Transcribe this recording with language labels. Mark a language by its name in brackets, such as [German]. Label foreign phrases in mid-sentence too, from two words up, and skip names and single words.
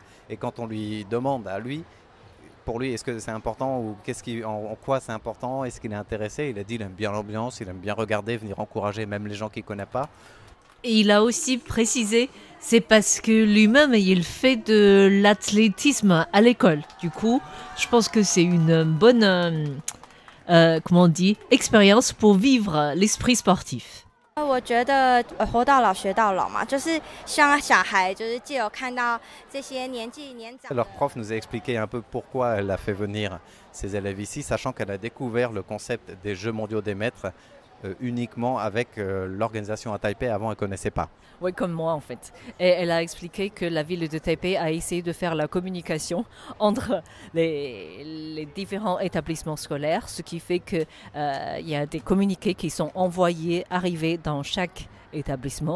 [French] Et quand on lui demande à lui, pour lui, est-ce que c'est important ou en quoi c'est important, est-ce qu'il est intéressé, il a dit qu'il aime bien l'ambiance, il aime bien regarder, venir encourager même les gens qu'il ne connaît pas. Et il a aussi précisé, c'est parce que lui-même, il fait de l'athlétisme à l'école. Du coup, je pense que c'est une bonne comment on dit, expérience pour vivre l'esprit sportif. [Chinese] 我觉得活到老学到老嘛，就是希望小孩就是藉由看到这些年纪年长。 [French] Leur prof nous a expliqué un peu pourquoi elle a fait venir ses élèves ici, sachant qu'elle a découvert le concept des Jeux mondiaux des maîtres uniquement avec l'organisation à Taipei. Avant, elle ne connaissait pas. Oui, comme moi en fait. Et elle a expliqué que la ville de Taipei a essayé de faire la communication entre les différents établissements scolaires, ce qui fait qu'il y a des communiqués qui sont envoyés, arrivés dans chaque établissement.